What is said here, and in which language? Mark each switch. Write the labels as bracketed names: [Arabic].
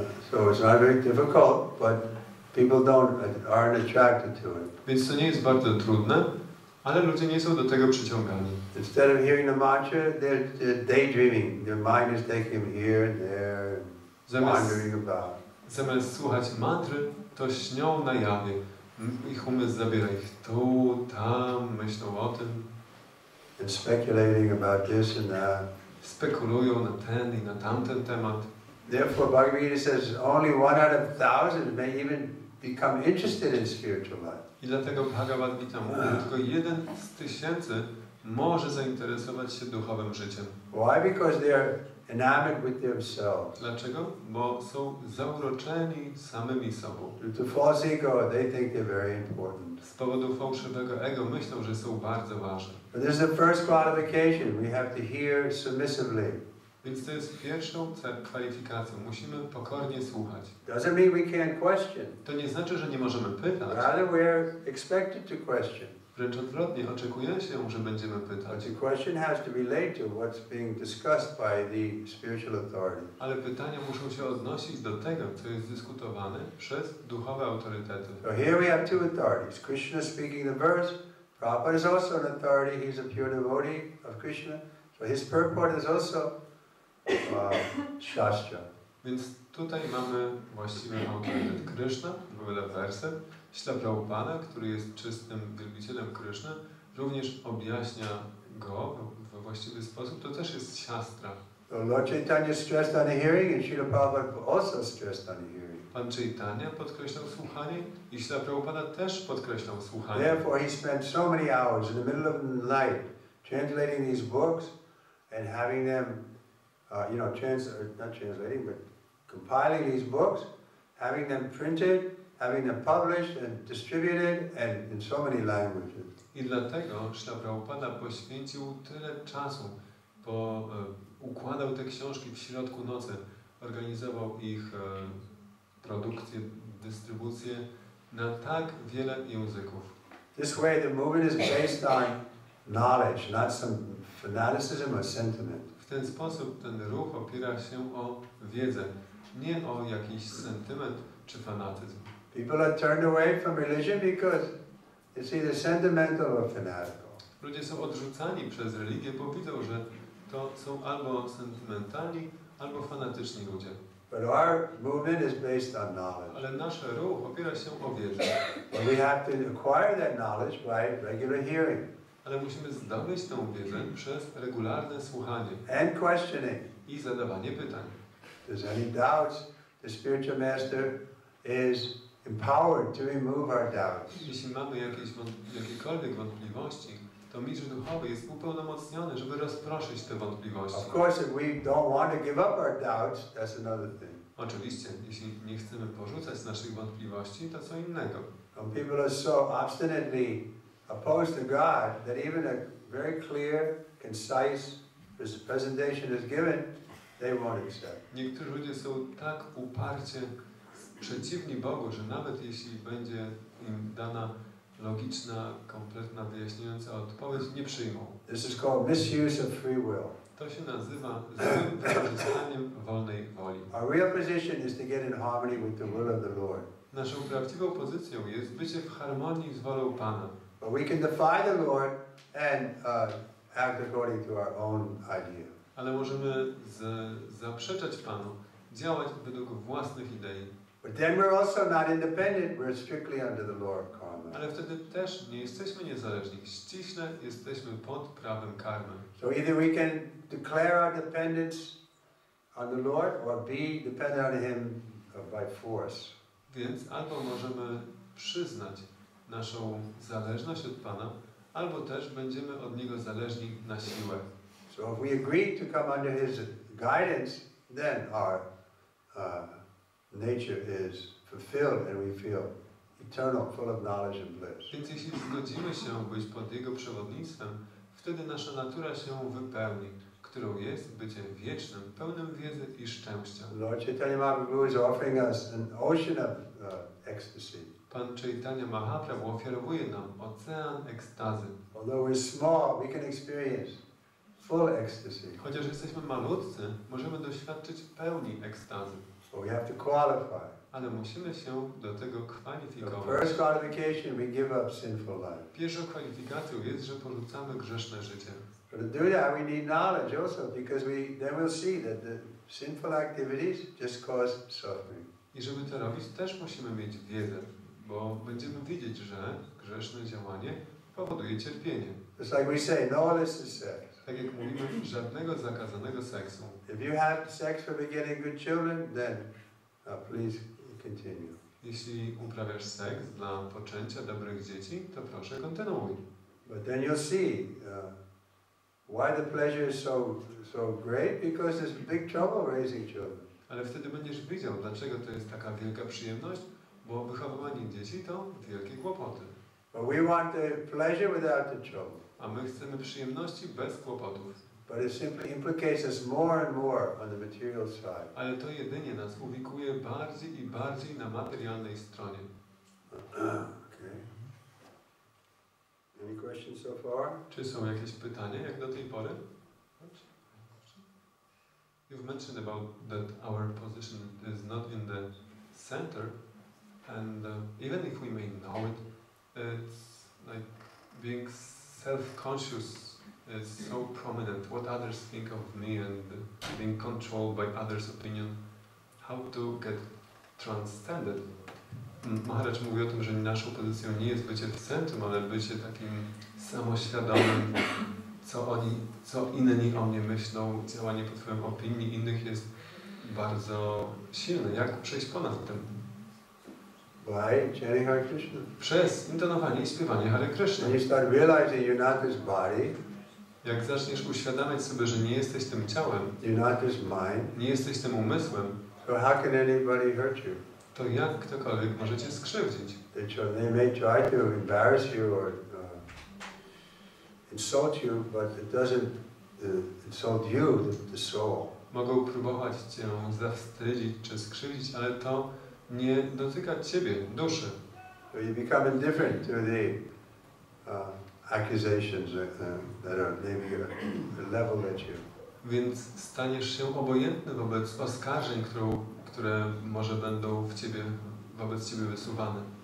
[English] So it's not very difficult, but people aren't attracted to it. [Polish] Więc to nie jest bardzo trudne, ale ludzie nie są do tego przyciągani. [English] Instead of hearing the mantra, they're daydreaming. Their mind is taking them here and there, wandering about. [Polish] Zamiast słuchać mantry, to śnią na jawie. Ich umysł zabiera ich tu, tam, myślą o tym. [English] And speculating about this and that. [Polish] Spekulują na ten i na tamten temat. [English] Therefore, Bhagavad Gita says only 1 out of 1,000 may even become interested in spiritual life. [Polish] I dlatego Bhagavad Gita mówi, że tylko 1 z 1000 może zainteresować się duchowym życiem. [English] Why? Because they are enamored with themselves. [Polish] Dlaczego? Bo są zauroczeni samymi sobą. [English] To false ego, they think they're very important. [Polish] Z powodu fałszywego ego myślą, że są bardzo ważne. [English] But this is the first qualification. We have to hear submissively. [Polish] Więc to jest pierwszą kwalifikacją. Musimy pokornie słuchać. [English] Doesn't mean we can't question. [Polish] To nie znaczy, że nie możemy pytać. [English] Rather, we're expected to question. [Polish] Wręcz odwrotnie, oczekuje się, że będziemy pytać. [English] But the question has to relate to what's being discussed by the spiritual authority. [Polish] Ale pytania muszą się odnosić do tego, co jest dyskutowane przez duchowe autorytety. [English] So here we have two authorities. Krishna speaking the verse. Prabhupada is also an authority. He's a pure devotee of Krishna. So his purport is also Shastra. [Polish] Więc tutaj mamy właściwy autorytet Kryszna, wypowiada werset. Śla Prabhupada, który jest czystym wielbicielem Kryszny, również objaśnia go we właściwy sposób. To też jest Shastra. [English] So Lord Chaitanya stressed on the hearing and Śrīla Prabhupada also stressed on the hearing. [Polish] Pan Chaitanya podkreślał słuchanie i Śla Prabhupada też podkreślał słuchanie. [English] Therefore he spent so many hours in the middle of the night translating these books and having them not translating, but compiling these books, having them printed, having them published and distributed, and in so many languages. [Polish] I dlatego Śla Prabhupada poświęcił tyle czasu, bo układał te książki w środku nocy, organizował ich produkcję, dystrybucję na tak wiele języków. [English] This way the movement is based on knowledge, not some fanaticism or sentiment. [Polish] W ten sposób ten ruch opiera się o wiedzę, nie o jakiś sentyment czy fanatyzm. [English] People are turned away from religion because it's either sentimental or fanatical. [Polish] Ludzie są odrzucani przez religię, bo widzą, że to są albo sentymentalni, albo fanatyczni ludzie. [English] But our movement is based on knowledge. [Polish] Ale nasz ruch opiera się o wiedzę. [English] But we have to acquire that knowledge by regular hearing. [Polish] Ale musimy zdobyć tę wiedzę przez regularne słuchanie [English] and questioning. [Polish] I zadawanie pytań. [English] If there's any doubts, the spiritual master is empowered to remove our doubts. [Polish] Jeśli mamy jakiekolwiek wątpliwości, to mistrz duchowy jest upełnomocniony, żeby rozproszyć te wątpliwości. [English] Of course, if we don't want to give up our doubts, that's another thing. [Polish] Oczywiście, jeśli nie chcemy porzucać naszych wątpliwości, to co innego. [English] Some people are so obstinately opposed to God that even a very clear, concise presentation is given, they won't accept. [Polish] Niektórzy ludzie są tak uparcie przeciwni Bogu, że nawet jeśli będzie im dana logiczna, kompletna, wyjaśniająca odpowiedź, nie przyjmą. [English] This is called misuse of free will. [Polish] To się nazywa złym wykorzystaniem wolnej woli. [English] Our real position is to get in harmony with the will of the Lord. [Polish] Naszą prawdziwą pozycją jest bycie w harmonii z wolą Pana. [English] But we can defy the Lord and act according to our own idea. [Polish] Ale możemy zaprzeczać Panu, działać według własnych idei. [English] But then we're also not independent, we're strictly under the law of karma. [Polish] Ale wtedy też nie jesteśmy niezależni, ściśle jesteśmy pod prawem karmy. [English] So either we can declare our dependence on the Lord or be dependent on Him by force. [Polish] Więc albo możemy przyznać naszą zależność od Pana, albo też będziemy od Niego zależni na siłę. [English] So if we agree to come under His guidance, then our nature is fulfilled and we feel eternal, full of knowledge and bliss. [Polish] Więc jeśli zgodzimy się być pod Jego przewodnictwem, wtedy nasza natura się wypełni, którą jest bycie wiecznym, pełnym wiedzy i szczęścia. [English] Lord Chaitanya Mahaprabhu is offering us an ocean of ecstasy. [Polish] Pan Chaitanya Mahaprabhu ofiarowuje nam ocean ekstazy. [English] Although we're small, we can experience full ecstasy. [Polish] Chociaż jesteśmy malutcy, możemy doświadczyć pełni ekstazy. [English] But we have to qualify. [Polish] Ale musimy się do tego [English] The [Polish] kwalifikować. [English] first qualification, we give up sinful life. [Polish] Pierwszą kwalifikacją jest, że porzucamy grzeszne życie. [English] But to do that, we need knowledge also, because then we'll see that the sinful activities just cause suffering. [Polish] I żeby to robić, też musimy mieć wiedzę, bo będziemy widzieć, że grzeszne działanie powoduje cierpienie. [English] It's like we say, no illicit sex. [Polish] Tak jak mówimy, żadnego zakazanego seksu. [English] If you have sex for begetting good children, then please continue. [Polish] Jeśli uprawiasz seks dla poczęcia dobrych dzieci, to proszę kontynuuj. [English] But then you'll see why the pleasure is so great, because there's big trouble raising children. [Polish] Ale wtedy będziesz wiedział, dlaczego to jest taka wielka przyjemność, bo wychowywanie dzieci to wielkie kłopoty. [English] But we want the pleasure without the trouble. [Polish] A my chcemy przyjemności bez kłopotów. [English] But it simply implicates us more and more on the material side. [Polish] Ale to jedynie nas uwikłuje bardziej i bardziej na materialnej stronie. [English] Okay. Any questions so far? [Polish] Czy są jakieś pytania, jak do tej pory? [English] You've mentioned about that our position is not in the center, and even if we may know it, it's like being self-conscious is so prominent. What others think of me and being controlled by others' opinion. How to get transcended? [Polish] Maharaj mówi o tym, że naszą pozycją nie jest bycie w centrum, ale bycie takim samoświadomym, co inni o mnie myślą, działanie pod wpływem opinii innych jest bardzo silne. Jak przejść ponad tym? [English] By chanting Hare Krishna. [Polish] Przez intonowanie i śpiewanie Hare Kryszny. [English] When you start realizing you're not this body, [Polish] jak zaczniesz uświadamiać sobie, że nie jesteś tym ciałem, [English] you're not this mind, [Polish] nie jesteś tym umysłem, [English] so how can anybody hurt you? [Polish] to jak ktokolwiek może cię skrzywdzić? [English] They may try to embarrass you or insult you, but it doesn't insult you, the soul. [Polish] Mogą próbować cię zawstydzić czy skrzywdzić, ale to nie dotyka ciebie, duszy. [English] So you become indifferent to the accusations that are maybe leveled at you. [Polish] Więc staniesz się obojętny wobec oskarżeń, które może będą wobec ciebie wysuwane.